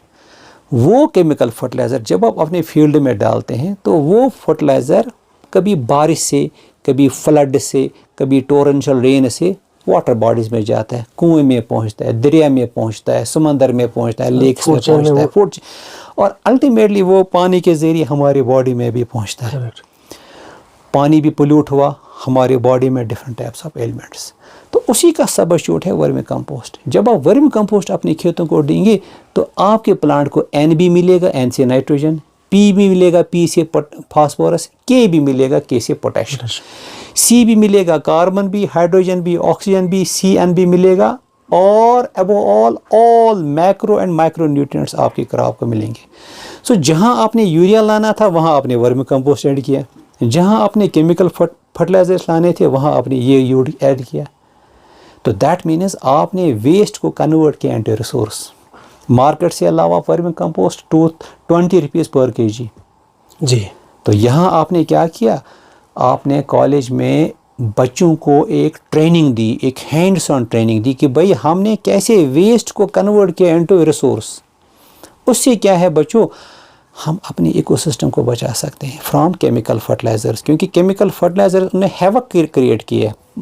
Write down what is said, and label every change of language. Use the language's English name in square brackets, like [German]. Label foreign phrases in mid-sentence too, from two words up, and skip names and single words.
[Urdu] وہ [English] chemical fertilizer [Urdu] جب آپ اپنے فیلڈ میں ڈالتے ہیں تو وہ فرٹیلائزر کبھی بارش سے, کبھی فلڈ سے, کبھی [English] torrential rain [Urdu] سے [English] water bodies [Urdu] میں جاتا ہے, کنویں میں پہنچتا ہے, دریا میں پہنچتا ہے, سمندر میں پہنچتا ہے, لیکس میں پہنچتا ہے, اور الٹیمیٹلی وہ پانی کے ذریعے ہماری باڈی میں بھی پہنچتا ہے. پانی بھی پولیوٹ ہوا, ہماری باڈی میں [English] different types of elements. [Urdu] تو اسی کا سبسٹیوٹ ہے [English] vermi compost. [Urdu] جب آپ [English] vermi compost [Urdu] اپنے کھیتوں کو دیں گے تو آپ کے پلانٹ کو N بھی ملے گا, N سے نائٹروجن, P بھی ملے گا, P سے فاسفورس, K بھی ملے گا, K سے پوٹیشیم, C بھی ملے گا, کاربن بھی, ہائیڈروجن بھی, آکسیجن بھی, CN بھی ملے گا, اور [English] above all macro and micro nutrients [Urdu] آپ کی کراپ کو ملیں گے. سو جہاں آپ نے یوریا لانا تھا وہاں آپ نے [English] vermi compost add [Urdu] کیا, جہاں آپ نے [English] chemical fertilizers [Urdu] لانے تھے وہاں آپ نے یہ یوڈ ایڈ کیا. تو [English] that means [Urdu] آپ نے ویسٹ کو کنورٹ کیا [English] into resource. [Urdu] مارکیٹ سے علاوہ [English] vermi compost [Urdu] 20 [English] rupees per [Urdu] kg. جی. تو یہاں آپ نے کیا کیا, آپ نے کالج میں بچوں کو ایک ٹریننگ دی, ایک [English] hands on training [Urdu] دی کہ بھئی ہم نے کیسے ویسٹ کو کنورٹ کیا [English] into resource. [Urdu] اس سے کیا ہے بچوں, ہم اپنی [English] eco system [Urdu] کو بچا سکتے ہیں [English] from chemical fertilizers, [Urdu] کیونکہ [English] chemical fertilizer [Urdu] نے [English] havoc create [Urdu] کیا ہے.